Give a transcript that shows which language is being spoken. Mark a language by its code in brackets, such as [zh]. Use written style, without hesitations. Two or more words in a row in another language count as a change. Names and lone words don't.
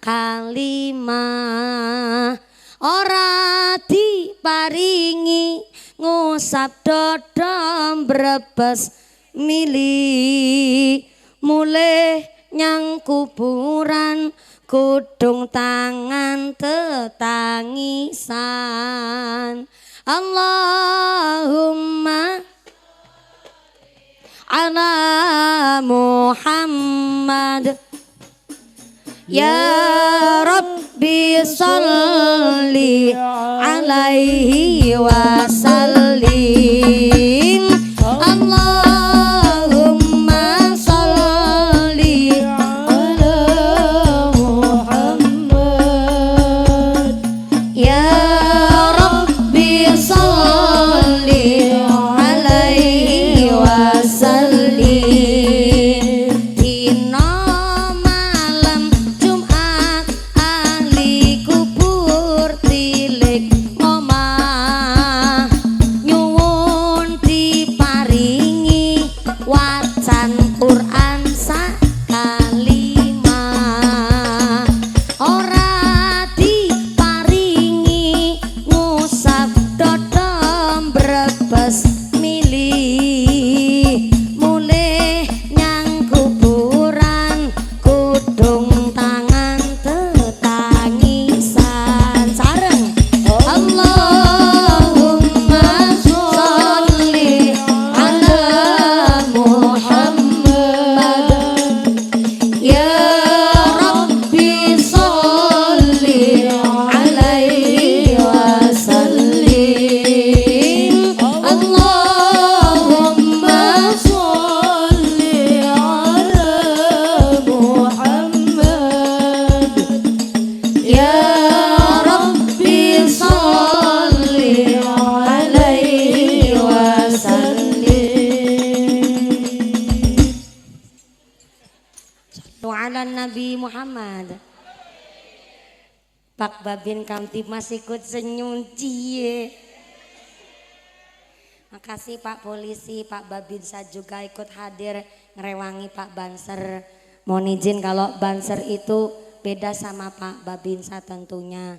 [jv] kalimah, ora diparingi ngusap dodom brebes mili, mulih nyang kuburan kudung tangan tetangisan. [ar] اللهم على محمد يا رب صل عليه وسلم. اللهم صل على محمد يا رب صل عليه وسلم. [jv] Dina malam Jumat ahli kubur tilik ngomah, nyuwun diparingi wacan Quran sak kalimah, ora diparingi ngusap dodom brebes mili, mulih nyang kuburan kudung tangan tetangisan. [ar] Sareng اللهم صل على محمد يا رب صل عليه وسلم. اللهم صل على محمد يا رب صل عليه وسلم. صلوا على النبي محمد. [id] Pak Babin Kamtib masih ikut senyum cie. Makasih Pak Polisi, Pak Babinsa juga ikut hadir ngerewangi Pak Banser. Mohon izin kalau Banser itu beda sama Pak Babinsa tentunya.